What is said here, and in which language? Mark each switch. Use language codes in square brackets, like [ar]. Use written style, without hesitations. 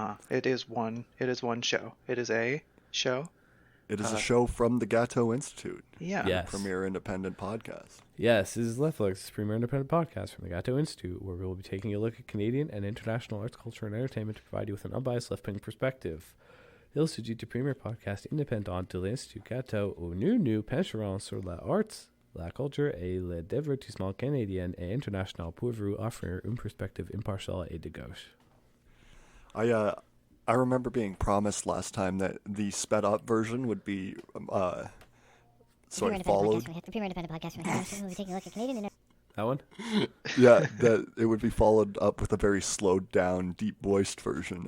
[en] It is one show. It is a show. It is a show from the Gatto Institute. Yeah. Yes. Premier independent podcast. Yes, this is Left Look's premier independent podcast from the Gatto Institute, where we will be taking a look at Canadian and international arts, culture, and entertainment to provide you with an unbiased left-wing perspective. [fr] Il s'agit du premier podcast indépendant de l'Institut Gatto où nous pencherons sur les arts, la culture et le divertissement canadien et international pour vous offrir une perspective impartiale et de gauche. [en] I remember being promised last time that the sped up version would be followed. Premier independent podcast. We'll be taking a look at Canadian and That one? Yeah, that it would be followed up with a very slowed down, deep voiced version.